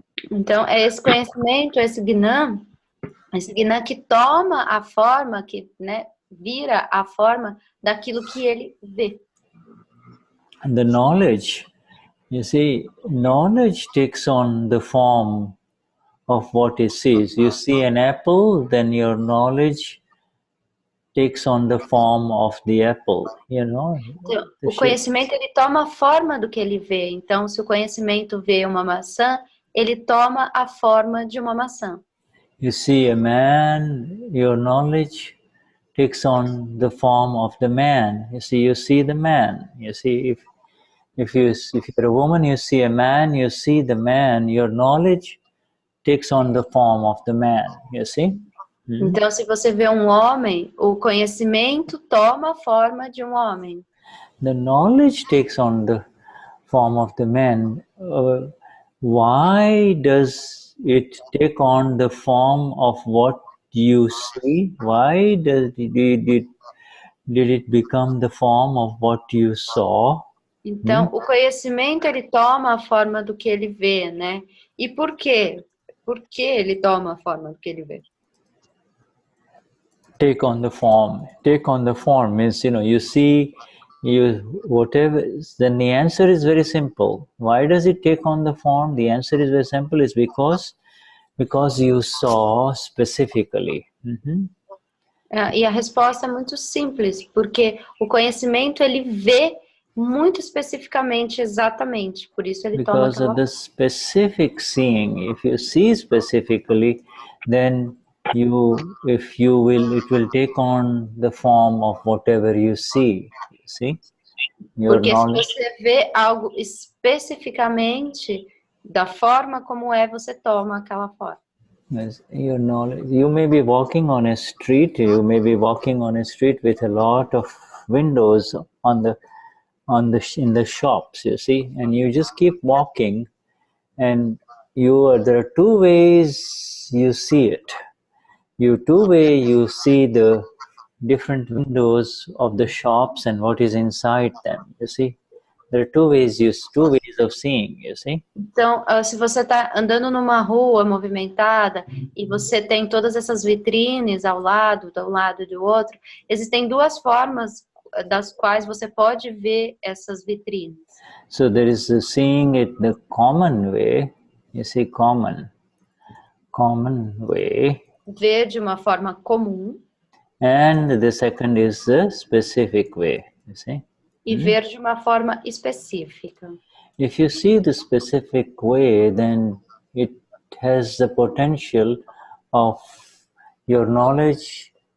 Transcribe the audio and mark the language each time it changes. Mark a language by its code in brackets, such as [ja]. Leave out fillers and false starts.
[pt] Então, é esse conhecimento, esse Gnana que toma a forma, que vira a forma daquilo que ele vê. [en] And the knowledge, you see, knowledge takes on the form of what it sees. You see an apple, then your knowledge takes on the form of the apple, you know. [pt] Então, o conhecimento ele toma a forma do que ele vê. Então, se o conhecimento vê uma maçã, ele toma a forma de uma maçã. [en] You see a man, your knowledge takes on the form of the man. You see the man. You see, if you're a woman, you see a man, you see the man. Your knowledge takes on the form of the man. You see. [pt] Então, se você vê um homem, o conhecimento toma a forma de um homem. [en] The knowledge takes on the form of the man. Why does it take on the form of what you see? Why did it become the form of what you saw? [pt] Então, o conhecimento ele toma a forma do que ele vê, né? E por quê? Por que ele toma a forma do que ele vê? [en] Take on the form. Take on the form means, you see, whatever. Then the answer is very simple. Why does it take on the form? The answer is very simple. It's because you saw specifically. [pt] E a resposta é muito simples, porque o conhecimento ele vê muito especificamente, exatamente, por isso ele toma [en] Because of the specific seeing. If you see specifically, then it will take on the form of whatever you see. You see? [pt] Porque se você vê algo especificamente da forma como é, você toma aquela forma. [en] Yes, your knowledge. You may be walking on a street. You may be walking on a street with a lot of windows in the shops. You see, and you just keep walking, and there are 2 ways you see it. You see the different windows of the shops and what is inside them. You see. There are 2 ways of seeing, you see. [pt] Então, se você está andando numa rua movimentada e você tem todas essas vitrines ao lado, de um lado e do outro, existem 2 formas das quais você pode ver essas vitrines. [en] So there is the seeing it the common way, you see, common way. [pt] Ver de uma forma comum. [en] And the second is the specific way, you see. [pt] E ver de uma forma específica. [en] If you see the specific way, then it has the potential of your knowledge.